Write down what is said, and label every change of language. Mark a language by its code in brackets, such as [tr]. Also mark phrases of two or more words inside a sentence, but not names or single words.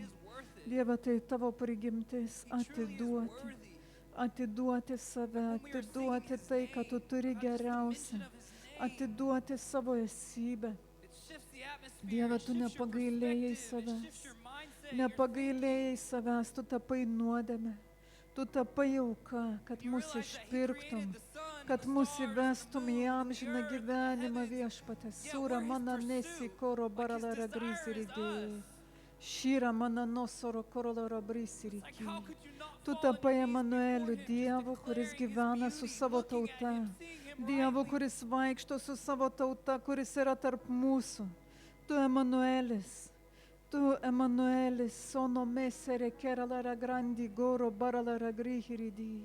[lt] Dieve, tai tavo prigimtis atiduoti save, atiduoti tai, ką tu turi geriausia, atiduoti savo esybę. Dieve, tu nepagailėjai savęs, tu tapai nuodėmę, tu tapai auka, kad mus išpirktum, kad mus įvestum į amžiną gyvenimą, Viešpatie. Sūra mana nesi koro baralara grisirigi, šyra mana nosoro koroloro brisirigi. Tu tapai Emanueliu, Dievu, kuris gyvena su savo tauta, Dievu, kuris vaikšto su savo tauta, kuris yra tarp mūsų. Tu Emanuelis, sono mesere keralara grandi goro baralara grihiridi.